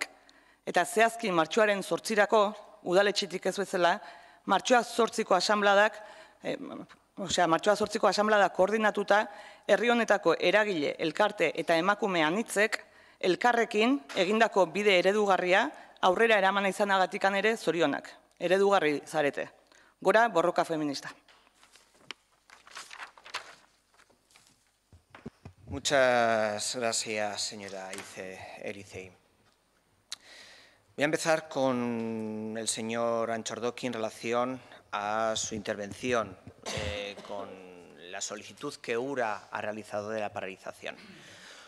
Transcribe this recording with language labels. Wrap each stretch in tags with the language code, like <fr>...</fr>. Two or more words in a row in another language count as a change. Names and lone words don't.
<eu>Eta zehazki martxoaren 8irako, udaletxetik ez bezala, martxoak 8ko asanbladak, martxoak 8ko asanbladak koordinatuta, herri honetako eragile, elkarte eta emakume anitzek, elkarrekin egindako bide eredugarria aurrera eramana izanagatikan ere zorionak. Eredugarri zarete. Gora borroka feminista.</eu> <es>Muchas gracias, señora Ericei. Voy a empezar con el señor Anchordoki en relación a su intervención con la solicitud que URA ha realizado de la paralización.</es>